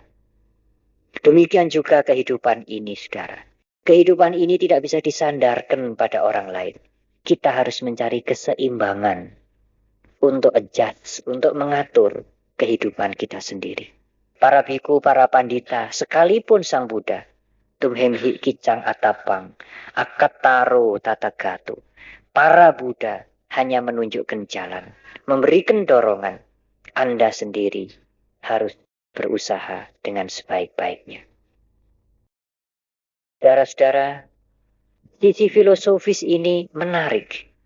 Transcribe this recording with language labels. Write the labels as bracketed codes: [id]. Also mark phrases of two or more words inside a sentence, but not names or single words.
[id] Demikian juga kehidupan ini, saudara. Kehidupan ini tidak bisa disandarkan pada orang lain. Kita harus mencari keseimbangan untuk adjust, untuk mengatur kehidupan kita sendiri. Para biku, para pandita, sekalipun Sang Buddha, [pi] tumhemhi kicang atapang, akataro tatagato. [id] Para Buddha hanya menunjukkan jalan, memberikan dorongan. Anda sendiri harus berusaha dengan sebaik-baiknya. Saudara-saudara, sisi filosofis ini menarik.